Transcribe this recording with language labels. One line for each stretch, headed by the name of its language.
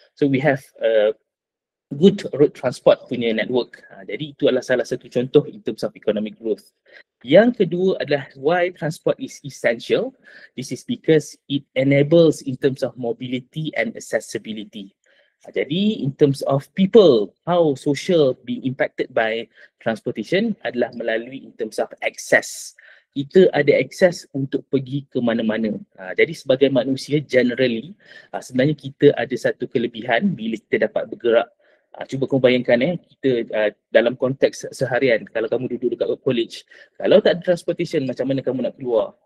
English: So we have good road transport punya network.
Malay: Jadi itu adalah salah satu contoh
English: in terms of economic growth.
Malay: Yang kedua adalah
English: why transport is essential. This is because it enables in terms of mobility and accessibility. Jadi in terms of people, how social being impacted by transportation
Malay: adalah melalui
English: in terms of access.
Malay: Kita ada akses untuk pergi ke mana-mana. Jadi sebagai manusia generally, sebenarnya kita ada satu kelebihan bila kita dapat bergerak. Cuba kamu bayangkan kita dalam konteks seharian, kalau kamu duduk dekat college, kalau tak ada transportation, macam mana kamu nak keluar?